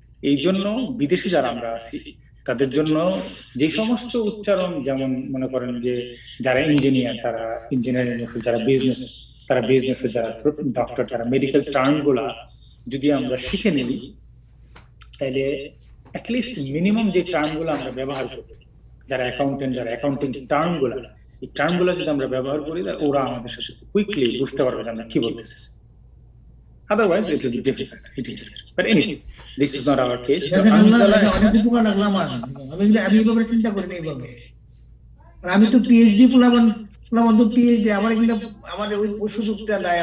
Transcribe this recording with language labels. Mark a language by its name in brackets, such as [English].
[Bangla] এই জন্য বিদেশি যারা আমরা আছি তাদের জন্য যে সমস্ত উচ্চারণ, যেমন মনে করেন যে যারা ইঞ্জিনিয়ার তারা ইঞ্জিনিয়ারিং, যারা বিজনেস তারা বিজনেসে, যারা ডক্টর তারা মেডিকেল টার্ম গুলা যদি আমরা শিখে নিই তাহলে অ্যাটলিস্ট মিনিমাম যে টার্ম গুলো আমরা ব্যবহার করি, যারা অ্যাকাউন্টেন্ট যারা অ্যাকাউন্টিং টার্ম গুলা, এই টার্ম গুলা যদি আমরা ব্যবহার করি ওরা আমাদের সাথে কুইকলি বুঝতে পারবে যে আমরা কি বলতেছি। [English] Otherwise, it will be difficult. But anyway, this is not our case. So, [Bangla] অনেক উপকার লাগলো আমার। আমি এইভাবে চিন্তা করি এইভাবে। আমি তো পিএইচডি ফুলাবান তো পিএইচডি, আমার এগুলো আমার ওই সুযোগটা নাই।